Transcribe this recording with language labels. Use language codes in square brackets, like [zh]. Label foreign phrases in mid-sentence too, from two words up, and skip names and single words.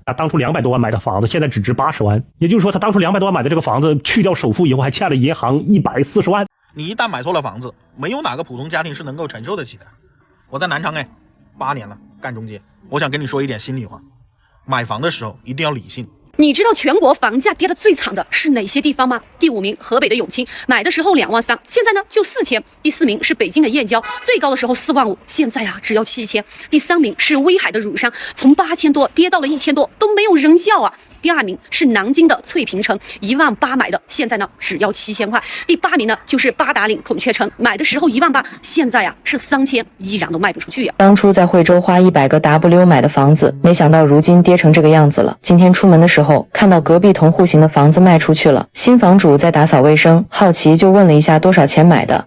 [zh] 他當初200多萬買的房子，現在只值80萬，也就是說他當初200多萬買的這個房子，去掉首付以後還欠了銀行140萬。你一旦買錯了房子，沒有哪個普通家庭是能夠承受得起的。我在南昌8年了，幹中介，我想跟你說一點心裡話，買房的時候一定要理性。你知道全國房價跌得最慘的是哪些地方嗎？第5名河北的永清，買的時候2萬3，現在呢就4000。第4名是北京的燕郊，最高的時候4萬5，現在只要7000。第3名是威海的乳山，從8000多跌到了1000多，都沒有人要啊。第2名是南京的翠屏城，1 萬8 買的，現在呢只要7000塊。第8名呢就是八達嶺孔雀城，買的時候1萬8，現在是3000，依然都賣不出去呀。當初在惠州花100個 W 買的房子，沒想到如今跌成這個樣子了。今天出門的時候，看到隔壁同戶型的房子賣出去了，新房主在打掃衛生，好奇就問了一下多少錢買的。